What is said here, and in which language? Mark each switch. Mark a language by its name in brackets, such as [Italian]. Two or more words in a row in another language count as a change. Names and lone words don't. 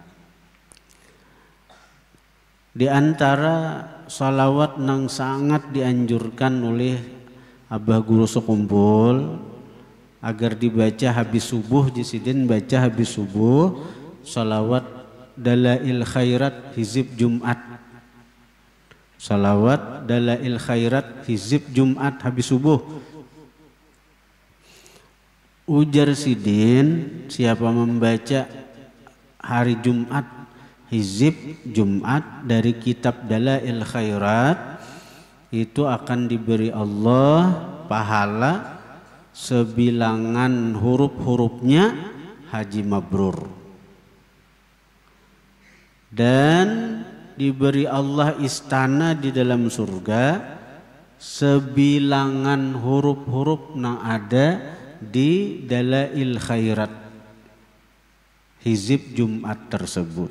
[Banjar] Di antara salawat nang sangat dianjurkan oleh Abah Guru sekumpul agar dibaca habis subuh, jisidin baca habis subuh salawat Dalail Khairat hizib Jumat. [Indonesian] Salawat Dalail Khairat hizib Jumat habis subuh. [Banjar] Ujar sidin, siapa membaca hari Jumat hizib Jumat dari kitab Dalail Khairat, itu akan diberi Allah pahala sebilangan huruf-hurufnya haji mabrur. [Indonesian] Dan diberi Allah istana di dalam surga sebilangan huruf-huruf yang ada di Dalail Khairat hizib Jumat tersebut.